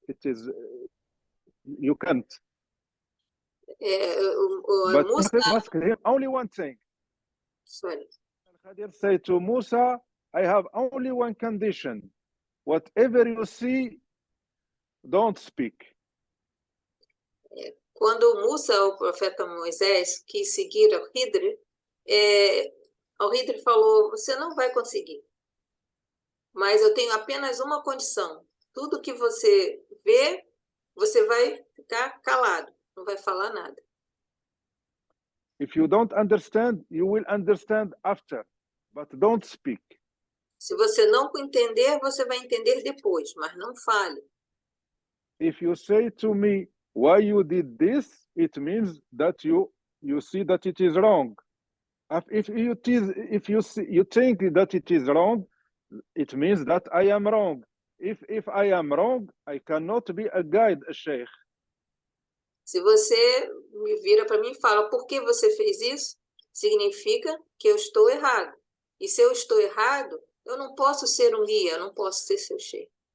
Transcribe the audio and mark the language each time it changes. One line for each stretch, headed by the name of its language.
English: It is, you can't. But Musa, ask him only one thing. sorry. Al-Khadir said to Musa, I have only one condition. Whatever you see, don't speak.
Portuguese: Quando Musa, o profeta Moisés, quis seguir ao Hidre, ao Hidre falou, você não vai conseguir. Mas eu tenho apenas uma condição. Tudo que você vê, você vai ficar calado, não vai falar nada.
English: If you don't understand, you will understand after, but don't speak.
Portuguese: Se você não entender, você vai entender depois, mas não fale.
English: If you say to me, why you did this, it means that you see that it is wrong. If you think that it is wrong, it means that I am wrong. If I am wrong, I cannot be a guide, a sheikh.
Portuguese: Se você me vira para mim e fala, por que você fez isso? Significa que eu estou errado. E se eu estou errado, eu não posso ser um guia, eu não posso ser seu sheikh.